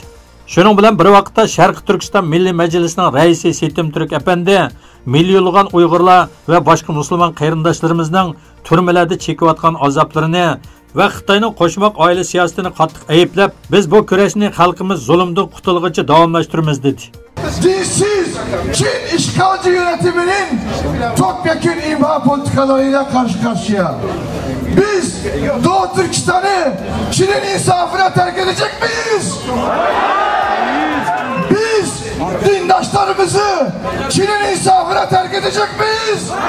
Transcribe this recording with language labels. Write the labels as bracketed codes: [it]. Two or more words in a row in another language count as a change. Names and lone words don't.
[uz] Shuning bilan bir vaqtda Sharq Turkiston Milliy Majlisining raisi Setim Turk apandi millionlagan Uyg'urlar va boshqa musulmon qarindoshlarimizning turmalarda chekayotgan azoblarini va Xitoyning qo'shmoq oila siyosatini qattiq ayblab, biz bu kurashni xalqimiz zulmdan qutulguncha davomlashtiramiz dedi. [tr] Dinsiz Çin işgalci yönetiminin topyekun imha politikalarıyla karşı karşıya. Biz Doğu Türkistan'ı Çin'in insafına terk edecek miyiz? Biz dindaşlarımızı Çin'in insafına terk edecek miyiz?